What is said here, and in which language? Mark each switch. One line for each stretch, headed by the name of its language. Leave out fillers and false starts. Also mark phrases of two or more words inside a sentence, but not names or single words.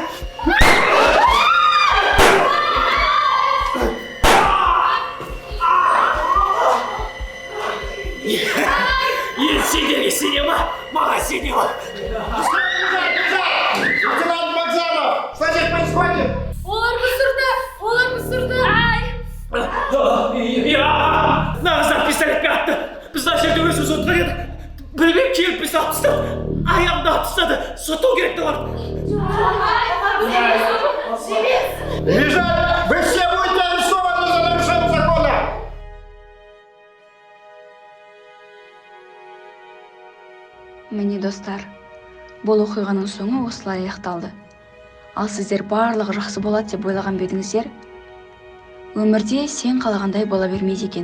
Kazakh: Сендерге сене ма? Маған сене ма?
Russian: Лейтенант Вокзалов, что здесь происходит?
Kazakh: Олар бұсырды. Нағыздар пистолетпен атты. Біз мына жерде өзіміз отырған едік. Білмеймін, келіп біз алып тастады. Аяғымды алып тастады. Соттау керек те оларды.
Russian: Лежать! Вы все будете арестованы за нарушение закона!
Kazakh: Міне достар, бұл оқиғаның соңы осылай аяқталды. Ал сіздер барлығы жақсы болады деп ойлаған бедіңіздер? Өмірде сен қалағандай бола бермейді екен.